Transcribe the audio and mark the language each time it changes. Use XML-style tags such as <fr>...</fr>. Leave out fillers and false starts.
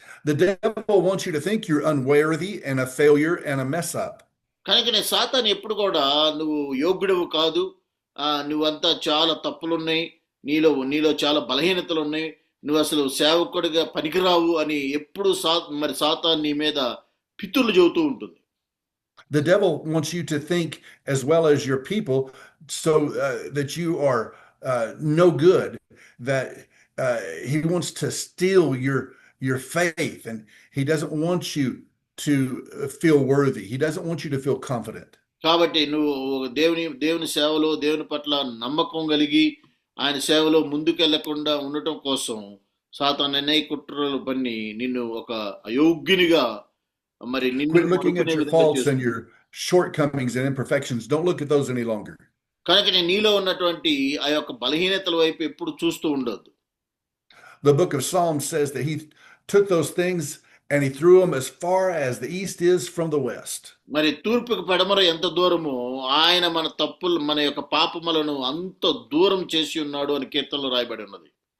<en>The devil wants you to think you're unworthy and a failure and a mess up.</en> <te>కనుకనే సాతాను ఎప్పుడు కూడా నువ్వు యోగ్యుడవు కాదు, నువ్వంతా చాలా తప్పులున్నాయి, నీలో చాలా బలహీనతలు ఉన్నాయి, నువ్వు అసలు సేవకుడిగా పనికిరావు అని ఎప్పుడు మరి సాతాను నీ మీద పితులు చెబుతూ ఉంటుంది.</te> <en>The devil wants you to think as well as your people so that you are no good, that he wants to steal your faith, and he doesn't want you to feel worthy. He doesn't want you to feel confident.</en> <te>కాబట్టి నువ్వు దేవుని సేవలో దేవుని పట్ల నమ్మకం కలిగి ఆయన సేవలో ముందుకెళ్లకుండా ఉండటం కోసం సాతాను అనేక కుట్రలు పన్ని నిన్ను ఒక అయోగ్యునిగా మరి</te> <en>Quit looking at your faults and your shortcomings and imperfections. Don't look at those any longer.</en> <te>కనుక నీలో ఉన్నటువంటి ఆ యొక్క బలహీనతల వైపు ఎప్పుడు చూస్తూ ఉండొద్దు.</te> <en>The book of Psalms says that he took those things and he threw them as far as the east is from the west.</en> <te>మరి తూర్పుకు పడమర ఎంత దూరమో ఆయన మన తప్పులు, మన యొక్క పాపములను అంత దూరం చేసి ఉన్నాడు అని కీర్తనలో రాయబడి ఉన్నది.</te>